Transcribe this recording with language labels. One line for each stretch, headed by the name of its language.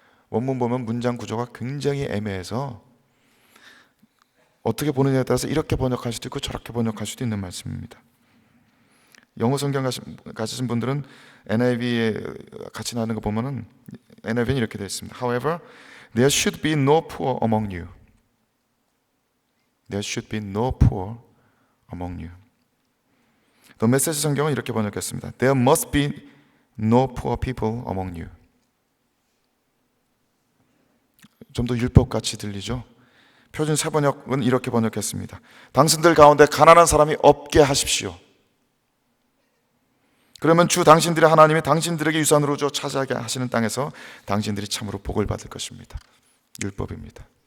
Korean: 원문 보면 문장 구조가 굉장히 애매해서 어떻게 보느냐에 따라서 이렇게 번역할 수도 있고 저렇게 번역할 수도 있는 말씀입니다. 영어 성경 가지신 분들은 NIV에 같이 나오는 거 보면은 NIV는 이렇게 되어 있습니다.
English: However, there should be no poor among you. There should be no poor among you.
Korean: The Message 성경은 이렇게 번역했습니다.
English: There must be no poor people among you.
Korean: 좀 더 율법같이 들리죠? 표준 세번역은 이렇게 번역했습니다. 당신들 가운데 가난한 사람이 없게 하십시오. 그러면 주 당신들의 하나님이 당신들에게 유산으로 줘 차지하게 하시는 땅에서 당신들이 참으로 복을 받을 것입니다. 율법입니다.